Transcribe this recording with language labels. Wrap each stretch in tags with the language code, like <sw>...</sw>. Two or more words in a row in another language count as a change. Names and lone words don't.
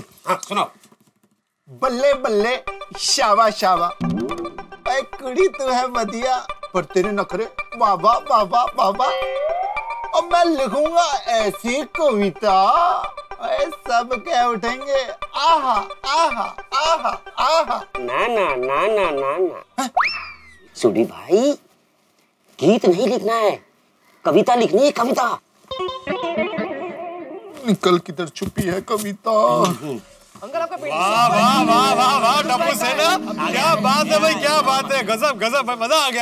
<hi>हाँ सुनाओ।</hi> <pa>ਬੱਲੇ ਬੱਲੇ ਸ਼ਾਵਾ ਸ਼ਾਵਾ, ਐ ਕੁੜੀ</pa> <hi>तू है बढ़िया, पर तेरे नखरे बाबा बाबा बाबा। अब मैं लिखूंगा ऐसी कविता, सब क्या उठेंगे, आहा आहा आहा आहा। ना ना ना ना ना ना सुडी भाई, गीत नहीं लिखना है, कविता लिखनी है, कविता। निकल किधर छुपी है कविता। अंकल आपका पेट। वाह वाह वाह वाह वाह टप्पू सेना, क्या बात है भाई, क्या बात है, गजब गजब भाई, मजा आ गया।</hi>